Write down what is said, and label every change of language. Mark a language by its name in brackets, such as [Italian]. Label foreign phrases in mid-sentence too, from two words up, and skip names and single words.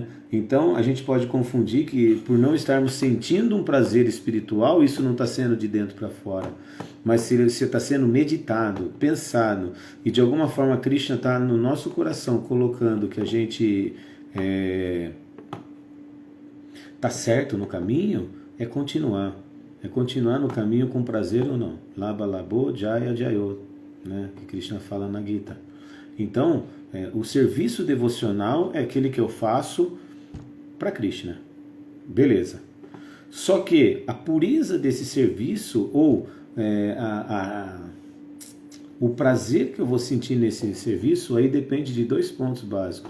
[Portuguese] Então a gente pode confundir que por não estarmos sentindo um prazer espiritual, isso não está sendo de dentro para fora, mas se está sendo meditado, pensado, e de alguma forma Krishna está no nosso coração colocando que a gente está certo no caminho, é continuar no caminho com prazer ou não. [Sanskrit] लाभालाभौ जयाजयौ, [Portuguese] né? Que Krishna fala na Gita. Então, o serviço devocional é aquele que eu faço para Krishna. Beleza. Só que a pureza desse serviço, ou o prazer que eu vou sentir nesse serviço, aí depende de 2 pontos básicos.